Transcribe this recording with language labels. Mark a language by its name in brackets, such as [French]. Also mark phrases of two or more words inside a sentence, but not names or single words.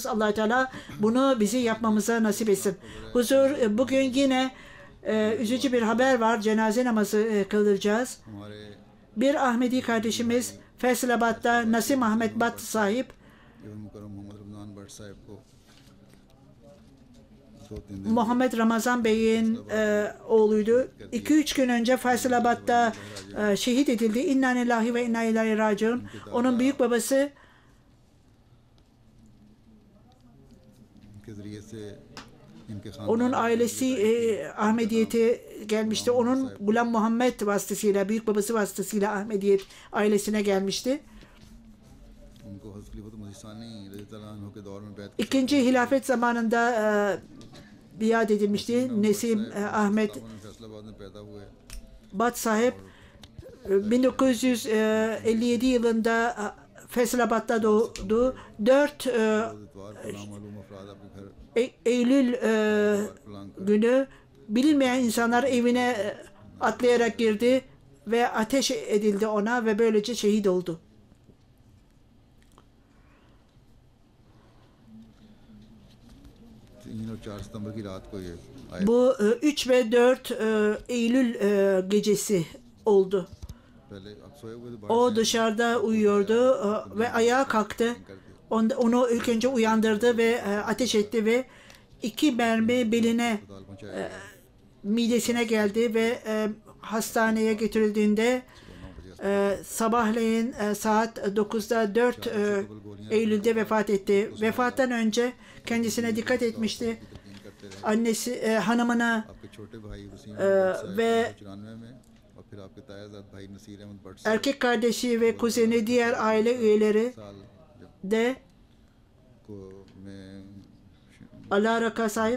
[Turkish] Allah-u Teala bunu bizi yapmamıza nasip etsin. Huzur, bugün yine üzücü bir haber var. Cenaze namazı kılacağız. [Urdu] हमारे [Turkish] Bir Ahmedi kardeşimiz Faisalabad'da Nasim Ahmet Bat sahip [Urdu] ابن مکرم محمد رمضان بھٹ صاحب کو 2-3 دن [Turkish] Muhammed Ramazan Bey'in oğluydu. 2-3 gün önce Faisalabad'da şehit edildi. [Arabic] إنا لله وإنا إليه راجعون. [Turkish] Onun büyük babası [Urdu] کے ذریعے سے ان کے [Turkish] onun [Urdu] खानदान [Turkish] ailesi Ahmediyet'e gelmişti. Onun Gulam Muhammed vasıtasıyla, büyük babası vasıtasıyla Ahmediyet ailesine gelmişti. [Urdu] ان کو حضرت خلیفۃ المسیح ثانی رضی اللہ عنہ کے دور میں بیعت [Turkish] İkinci hilafet zamanında biat edilmişti. Nesim Ahmet [Urdu] فیصل آباد میں پیدا ہوئے [Turkish] Bat sahip 1957 yılında Faisalabad'da doğdu. 4 [Urdu] اتوار کو نامعلوم افراد آپ کے گھر [Turkish] Eylül günü bilinmeyen insanlar evine atlayarak girdi ve ateş edildi ona ve böylece şehit oldu. [Urdu] 3 اور 4 ستمبر کی رات کو یہ آیا [Turkish] Bu 3 ve 4 Eylül gecesi oldu. [Urdu] پہلے اب سوئے ہوئے تھے [Turkish] O dışarıda uyuyordu ve ayağa kalktı. Onu ilk önce uyandırdı ve ateş etti ve 2 mermi beline, [Urdu] ہسپتال پہنچایا [Turkish] midesine geldi ve hastaneye götürüldüğünde [Urdu] 9 بجے [Turkish] Sabahleyin saat 9'da 4 Eylül'de vefat etti. Vefattan önce kendisine dikkat etmişti. Annesi hanımına ve erkek kardeşi ve kuzeni, diğer aile üyeleri de Allah Raka sahip.